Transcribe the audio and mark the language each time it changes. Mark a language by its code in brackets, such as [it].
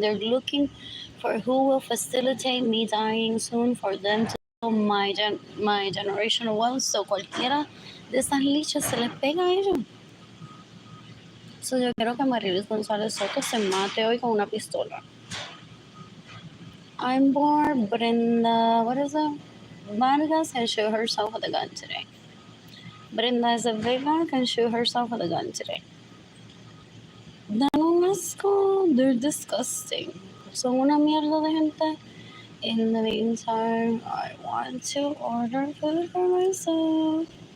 [en] They're looking for who will facilitate me dying soon for them to know my generational wealth. [es] So cualquiera de esas lichas se les pega a ellos. So yo quiero que Amarilis González Soto se mate hoy con una pistola. [en] I'm bored. Brenda, what is it? Vargas can shoot herself with a gun today. Brenda Vega can shoot herself with a gun today. [es] Dan asco. [en] They're disgusting. [es] Son una mierda de gente. [en] In the meantime, I want to order food for myself.